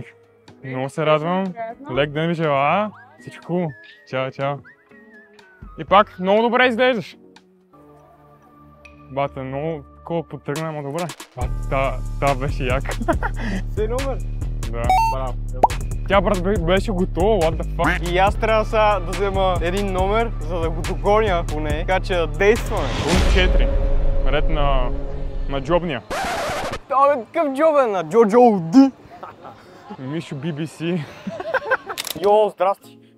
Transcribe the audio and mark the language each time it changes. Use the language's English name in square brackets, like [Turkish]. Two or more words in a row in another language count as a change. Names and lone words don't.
[Bulgarian] Много се радвам. Лек ден ви желая. Всичко хубаво. Чао, чао. И пак, много добре изглеждаш. Бате, много такова потръгна, ама добре. Та беше як. Сей номер? Да. Браво. Тя беше готова, [English] what the fuck. [Bulgarian] И аз трябва сега да взема един номер, за да го догоня поне, така че да действаме. Пункт 4. Ред на джобния. Абе, какъв джоб е на Джорджо Олди? Мишо BBC. Йо, здрасти.